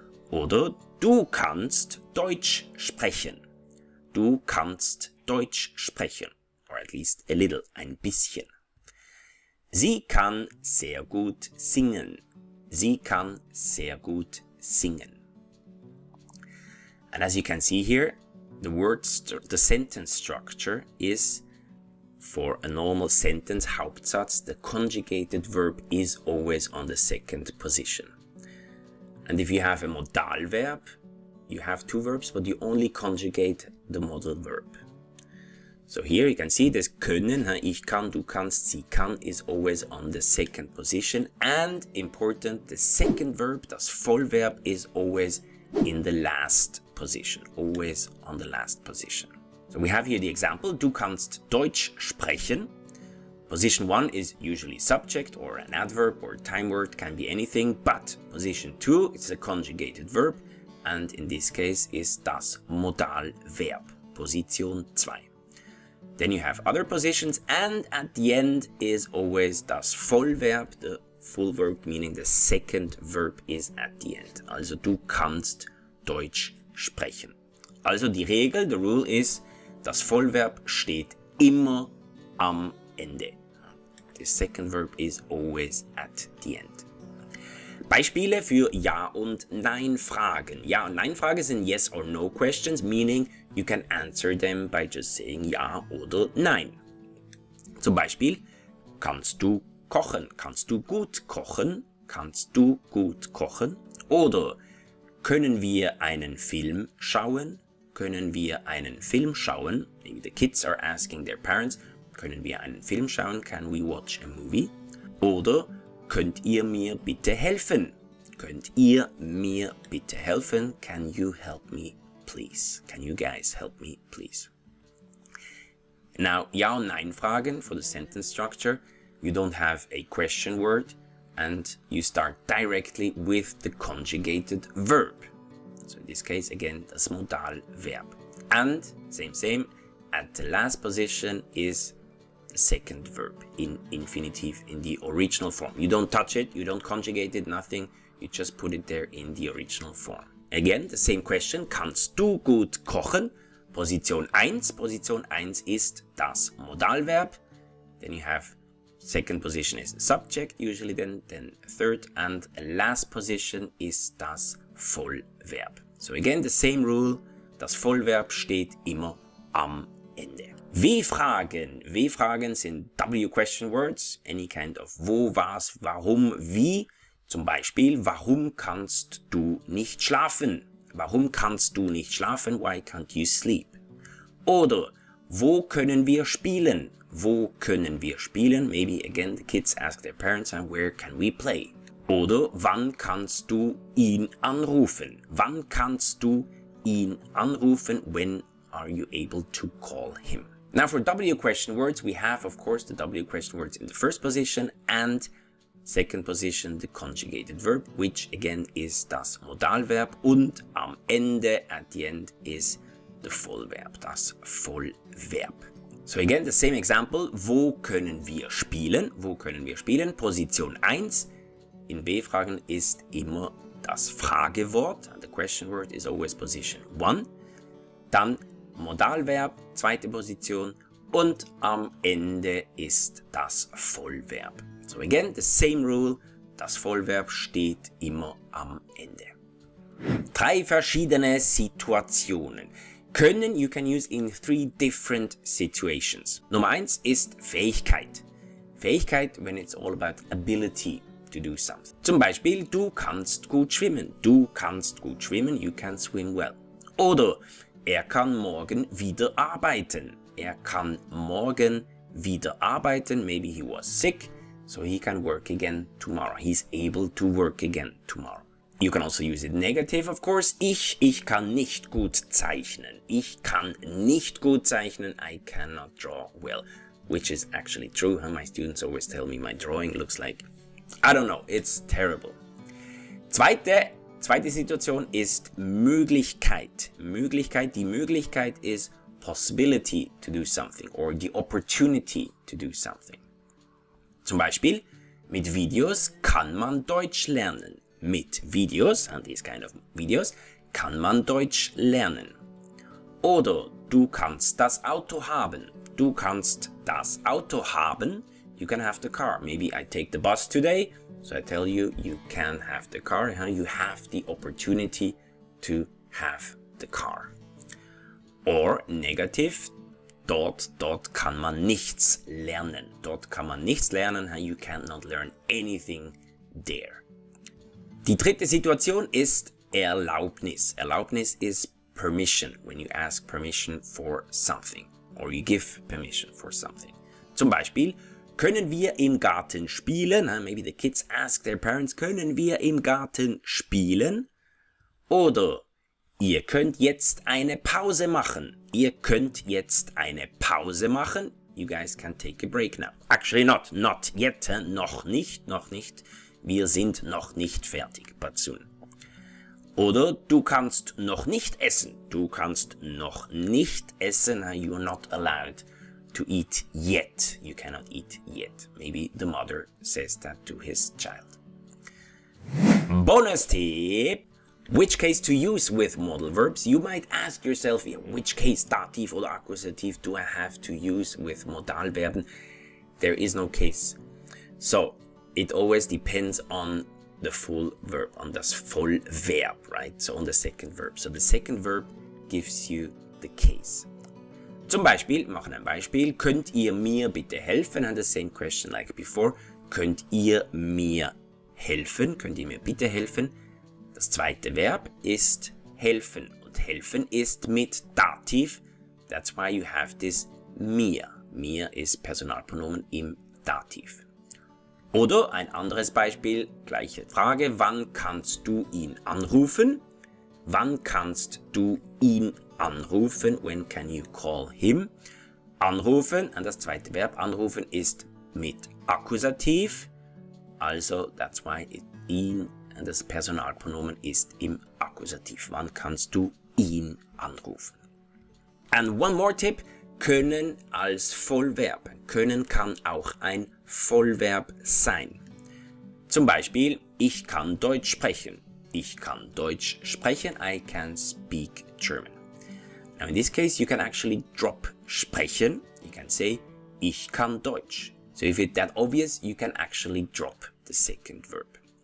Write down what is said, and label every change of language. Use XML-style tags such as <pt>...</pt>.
<de>Oder du kannst Deutsch sprechen. Du kannst Deutsch sprechen.</de> <en>Or at least a little,</en> <de>ein bisschen. Sie kann sehr gut singen. Sie kann sehr gut singen.</de> <en>And as you can see here, the sentence structure is, for a normal sentence, Hauptsatz, the conjugated verb is always on the second position. And if you have a modal verb, you have 2 verbs, but you only conjugate the modal verb. So here you can see this können,</en> <de>ich kann, du kannst, sie kann,</de> <en>is always on the second position. And important, the second verb, das Vollverb, is always in the last position, always on the last position. So we have here the example,</en> <de>du kannst Deutsch sprechen.</de> <en>Position 1 is usually subject or an adverb or time word, can be anything, but position 2 is a conjugated verb, and in this case is das Modalverb, Position 2. Then you have other positions, and at the end is always das Vollverb, the full verb, meaning the second verb is at the end.</en> <de>Also du kannst Deutsch sprechen. Also die Regel,</de> <en>the rule is,</en> <de>das Vollverb steht immer am Ende.</de> <en>The second verb is always at the end.</en> <de>Beispiele für Ja- und Nein-Fragen. Ja- und Nein-Fragen sind</de> <en>Yes or No questions, meaning you can answer them by just saying</en> <de>Ja oder Nein. Zum Beispiel, kannst du kochen? Kannst du gut kochen? Kannst du gut kochen? Oder können wir einen Film schauen? können wir einen Film schauen?</de> <en>Maybe the kids are asking their parents,</en> <de>können wir einen Film schauen?</de> <en>Can we watch a movie?</en> <de>Oder könnt ihr mir bitte helfen? Könnt ihr mir bitte helfen?</de> <en>Can you help me, please? Can you guys help me, please? Now, Ja- und Nein-Fragen for the sentence structure. You don't have a question word and you start directly with the conjugated verb. So in this case, again, das Modalverb. And, same, at the last position is the second verb in infinitive in the original form. You don't touch it, you don't conjugate it, nothing. You just put it there in the original form. Again, the same question.</en> <de>Kannst du gut kochen? Position 1. Position 1 ist das Modalverb.</de> <en>Then you have second position is the subject, usually then third, and last position is das Vollverb. So again, the same rule.</en> <de>Das Vollverb steht immer am Ende. W-Fragen. W-Fragen sind</de> <en>W-Question Words. Any kind of wo, was, warum, wie.</en> <de>Zum Beispiel, warum kannst du nicht schlafen? Warum kannst du nicht schlafen?</de> <en>Why can't you sleep?</en> <de>Oder, wo können wir spielen? Wo können wir spielen?</de> <en>Maybe again the kids ask their parents, and where can we play?</en> <de>Oder, wann kannst du ihn anrufen? Wann kannst du ihn anrufen?</de> <en>When are you able to call him? Now for W question words, we have of course the W question words in the first position and second position, the conjugated verb, which again is das Modalverb,</en> <de>und am Ende,</de> <en>at the end, is the Vollverb, das Vollverb. So again, the same example.</en> <de>Wo können wir spielen? Wo können wir spielen? Position 1 in W-Fragen ist immer das Fragewort.</de> <en>The question word is always position 1.</en> <de>Dann Modalverb, zweite Position, und am Ende ist das Vollverb.</de> <en>So again, the same rule,</en> <de>das Vollverb steht immer am Ende. 3 verschiedene Situationen.</de> <en>Können you can use in 3 different situations.</en> <de>Nummer 1 ist Fähigkeit.</de> <en>Fähigkeit, when it's all about ability to do something.</en> <de>Zum Beispiel, du kannst gut schwimmen. Du kannst gut schwimmen,</de> <en>you can swim well.</en> <de>Oder, er kann morgen wieder arbeiten. Er kann morgen wieder arbeiten.</de> <en>Maybe he was sick, so he can work again tomorrow. He's able to work again tomorrow. You can also use it negative, of course. Ich kann nicht gut zeichnen. Ich kann nicht gut zeichnen. I cannot draw well. Which is actually true. My students always tell me my drawing looks like, I don't know, it's terrible.</en> <de>Zweite Situation ist Möglichkeit. Die Möglichkeit ist</de> <en>possibility to do something or the opportunity to do something.</en> <de>Zum Beispiel, mit Videos kann man Deutsch lernen. Mit Videos,</de> <en>and these kind of videos,</en> <de>kann man Deutsch lernen. Oder du kannst das Auto haben. Du kannst das Auto haben.</de> <en>You can have the car. Maybe I take the bus today, so I tell you, you can have the car. You have the opportunity to have the car. Or negative,</en> <de>dort kann man nichts lernen. Dort kann man nichts lernen.</de> <en>You cannot learn anything there.</en> <de>Die dritte Situation ist Erlaubnis.</de> <en>Erlaubnis is permission, when you ask permission for something. Or you give permission for something.</en> <de>Zum Beispiel, können wir im Garten spielen?</de> <en>Maybe the kids ask their parents,</en> <de>können wir im Garten spielen? Oder, ihr könnt jetzt eine Pause machen. Ihr könnt jetzt eine Pause machen.</de> <en>You guys can take a break now. Actually not yet,</en> <de>noch nicht. Wir sind noch nicht fertig,</de> <en>but soon.</en> <de>Oder du kannst noch nicht essen. Du kannst noch nicht essen.</de> <en>You are not allowed to eat yet. You cannot eat yet. Maybe the mother says that to his child. Bonus tip. Which case to use with modal verbs? You might ask yourself, which case,</en> <de>Dativ oder Akkusativ,</de> <en>do I have to use with Modalverben? There is no case. So, it always depends on the full verb, on das Vollverb, right? So on the second verb. So the second verb gives you the case.</en> <de>Zum Beispiel, machen ein Beispiel, könnt ihr mir bitte helfen?</de> <en>And the same question like before.</en> <de>Könnt ihr mir helfen? Könnt ihr mir bitte helfen? Das zweite Verb ist helfen. Und und helfen ist mit Dativ.</de> <en>That's why you have this mir.</en> <de>Mir ist Personalpronomen im Dativ. Oder ein anderes Beispiel, gleiche Frage, wann kannst du ihn anrufen? Wann kannst du ihn anrufen?</de> <en>When can you call him?</en> <de>Anrufen, und das zweite Verb anrufen ist mit Akkusativ. Also,</de> <en>that's why</en> <de>ihn, und das Personalpronomen ist im Akkusativ. Wann kannst du ihn anrufen?</de> <en>And one more tip,</en> <de>können als Vollverb. Können kann auch ein Vollverb sein. Zum Beispiel, ich kann Deutsch sprechen. Ich kann Deutsch sprechen.</de> <en>I can speak German. Now in this case, you can actually drop sprechen. You can say,</en> <de>ich kann Deutsch.</de> <en>So if it's that obvious, you can actually drop the second verb.</en>